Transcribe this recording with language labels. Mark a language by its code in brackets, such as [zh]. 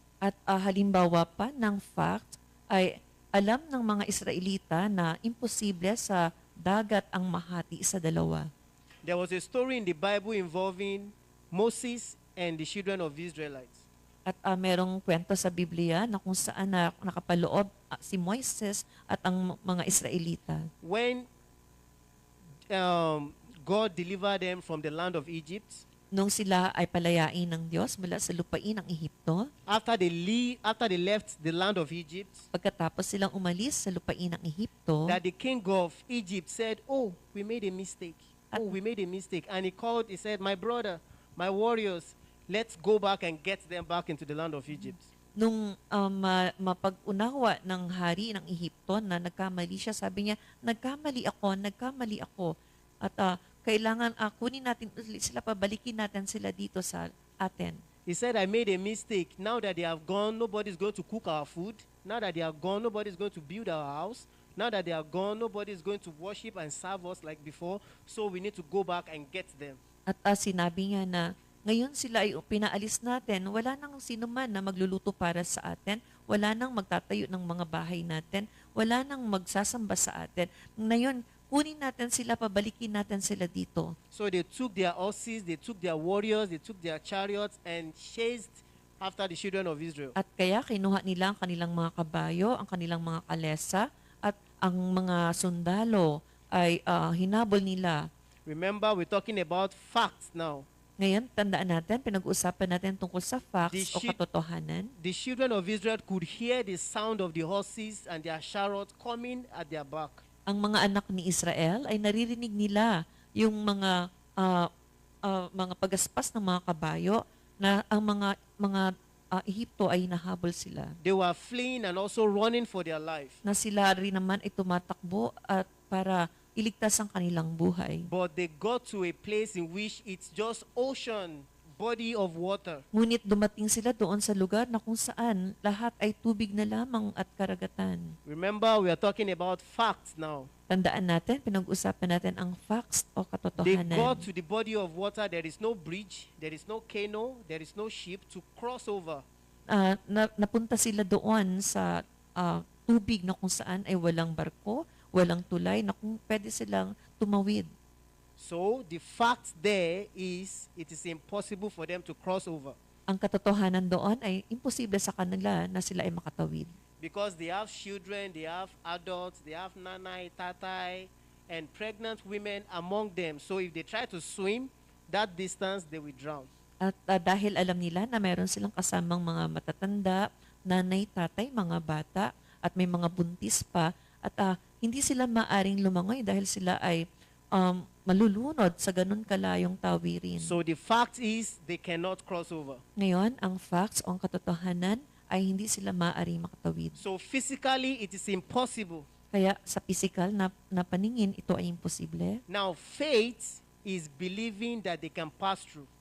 [tl] At halimbawa pa ng fact ay alam ng mga Israelita na imposible sa dagat ang mahati sa dalawa. [en] There was a story in the Bible involving Moses and the children of Israelites. [tl] At merong kwento sa Biblia na kung saan nakapaloob si Moises at ang mga Israelita. [en] When God delivered them from the land of Egypt, [tl] nung sila ay palayain ng Diyos mula sa lupain ng Ehipto, [en] after they left the land of Egypt, [tl] pagkatapos silang umalis sa lupain ng Ehipto, [en] that the king of Egypt said, "Oh, we made a mistake. Oh, we made a mistake." And he said, "My brother, my warriors, let's go back and get them back into the land of Egypt." [tl] nung mapag-unawa ng hari ng Ehipto na nagkamali siya, sabi niya, nagkamali ako. At kailangan kunin natin ulit sila, pabalikin natin sila dito sa atin. [en] He said, "I made a mistake. Now that they have gone, nobody's going to cook our food. Now that they are gone, nobody's going to build our house. Now that they are gone, nobody's going to worship and serve us like before. So we need to go back and get them." [tl] At sinabi niya na ngayon sila ay pinaalis natin, wala nang sino man na magluluto para sa atin, wala nang magtatayo ng mga bahay natin, wala nang magsasamba sa atin. Ngayon, kunin natin sila, pabalikin natin sila dito. [en] So they took their horses, they took their warriors, they took their chariots and chased after the children of Israel. [tl] At kaya kinuha nila ang kanilang mga kabayo, ang kanilang mga kalesa, at ang mga sundalo ay hinabol nila. [en] Remember, we're talking about facts now. [tl] Ngayon, tandaan natin, pinag-uusapan natin tungkol sa facts [en] The [tl] o katotohanan. [en] The children of Israel could hear the sound of the horses and their chariots coming at their back. [tl] Ang mga anak ni Israel ay naririnig nila yung mga pagaspas ng mga kabayo na ang mga Ehipto ay nahabol sila. [en] They were fleeing and also running for their life. [tl] Na sila rin naman ay tumatakbo at para iligtas ang kanilang buhay. [en] But they got to a place in which it's just ocean, body of water. [tl] Ngunit dumating sila doon sa lugar na kung saan lahat ay tubig na lamang at karagatan. [en] Remember, we are talking about facts now. [tl] Tandaan natin, pinag-usapan natin ang facts o [en] They [tl] katotohanan. [en] got to the body of water. There is no bridge, there is no canoe, there is no ship to cross over. [tl] Napunta sila doon sa tubig na kung saan ay walang barko, walang tulay, na kung pwede silang tumawid. [en] So the fact there is, it is impossible for them to cross over [tl] Ang katotohanan doon ay imposible sa kanila na sila ay makatawid. [en] because they have children, they have adults, they have [tl] nanay, tatay, [en] and pregnant women among them. So if they try to swim that distance, they will drown. [tl] At dahil alam nila na meron silang kasamang mga matatanda, nanay, tatay, mga bata, at may mga buntis pa, at hindi sila maaring lumangoy dahil sila ay malulunod sa ganun kalayong tawirin. [en] So the fact is, they cannot cross over. [tl] Ngayon, ang facts o ang katotohanan ay hindi sila maaring makatawid. [en] So physically, it is impossible. [tl] Kaya sa physical na paningin, ito ay imposible. [en] Now, faith is believing that they can pass through.